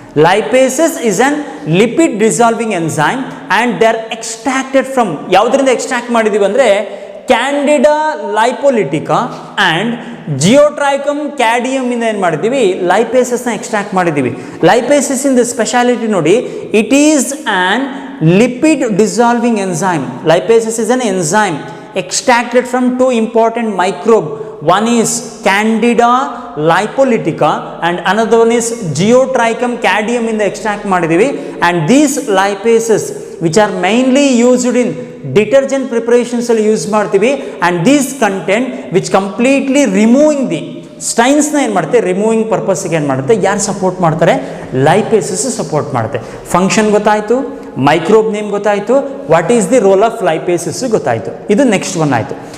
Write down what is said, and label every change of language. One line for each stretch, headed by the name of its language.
English: Lipases is an lipid dissolving enzyme and they are extracted from
Kannada: ಯಾವುದರಿಂದ extract ಮಾಡಿದೀವಿ ಅಂದರೆ Candida ಲೈಪೋಲಿಟಿಕಾ and ಜಿಯೋಟ್ರೈಕಮ್ cadmium ಇಂದ ಏನು ಮಾಡಿದ್ದೀವಿ ಲೈಪೇಸಸ್ನ ಎಕ್ಸ್ಟ್ರಾಕ್ಟ್ ಮಾಡಿದ್ದೀವಿ.
English: Lipases in the speciality ನೋಡಿ, it is an lipid dissolving enzyme. Lipases is an enzyme extracted from 2 important microbe. One is Candida lipolytica and another one is Geotrichum cadmium in the extract ಮಾಡಿದೀವಿ. And these lipases which are mainly used in detergent preparations
Kannada: ಅಲ್ಲಿ use ಮಾಡ್ತೀವಿ.
English: And these content which completely removing the
Kannada: ಸ್ಟೈನ್ಸ್ನ ಏನು ಮಾಡುತ್ತೆ removing ಪರ್ಪಸ್ಗೆ ಏನು ಮಾಡುತ್ತೆ ಯಾರು support ಮಾಡ್ತಾರೆ ಲೈಪೇಸಸ್ support ಮಾಡುತ್ತೆ. ಫಂಕ್ಷನ್ ಗೊತ್ತಾಯಿತು, ಮೈಕ್ರೋಬ್ ನೇಮ್ ಗೊತ್ತಾಯಿತು,
English: what is the role of lipases
Kannada: ಗೊತ್ತಾಯಿತು. ಇದು ನೆಕ್ಸ್ಟ್ ಒನ್ ಆಯಿತು.